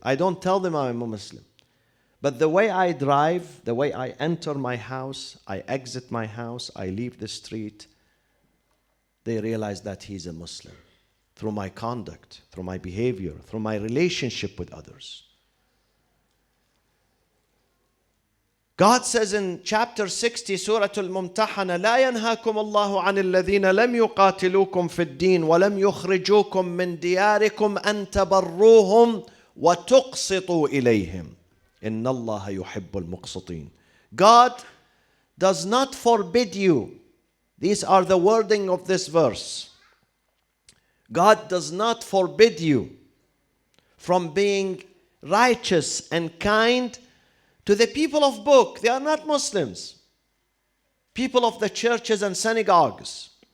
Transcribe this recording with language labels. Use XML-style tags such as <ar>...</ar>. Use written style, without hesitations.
<en>I don't tell them I'm a Muslim. But the way I drive, the way I enter my house, I exit my house, I leave the street, they realize that he's a Muslim through my conduct, through my behavior, through my relationship with others. God says in chapter 60, Surah Al-Mumtahana,</en> <ar>لا ينهاكم الله عن الذين لم يقاتلوكم في الدين ولم يخرجوكم من دياركم أن تبروهم وتقسطوا إليهم إن الله يحب المقسطين.</ar> <en>God does not forbid you. These are the wording of this verse. God does not forbid you from being righteous and kind to the people of book. They are not Muslims. People of the churches and synagogues.</en>